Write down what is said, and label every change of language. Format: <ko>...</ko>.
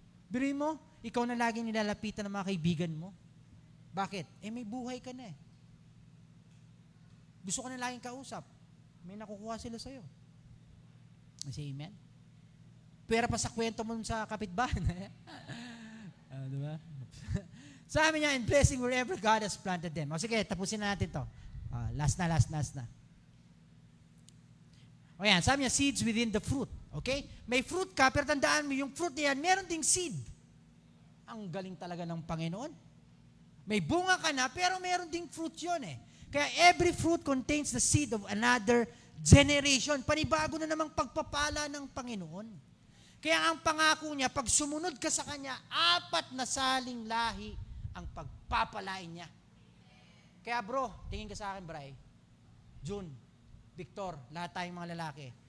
<tl>Biruin mo, ikaw na laging nilalapitan ng mga kaibigan mo. Bakit? May buhay ka na eh. Gusto ka na laging kausap. May nakukuha sila sa'yo. Say amen? Pwera pa sa kwento mo sa kapitbahay. Diba? Sabi niya,</tl> <en>in blessing wherever God has planted them.</en> <tl>O sige, tapusin na natin to. Last na. O yan, sabi niya,</tl> <en>seeds within the fruit.</en> <tl>Okay? May fruit ka, pero tandaan mo, yung fruit na yan, meron ding seed. Ang galing talaga ng Panginoon. May bunga ka na, pero meron ding fruit yun eh.</tl> <en>Kaya every fruit contains the seed of another generation.</en> <tl>Panibago na namang pagpapala ng Panginoon. Kaya ang pangako niya, pag sumunod ka sa Kanya, 4 na saling lahi ang pagpapalain niya. Kaya bro, tingin ka sa akin, Bray. June, Victor, lahat tayong mga lalaki.</tl>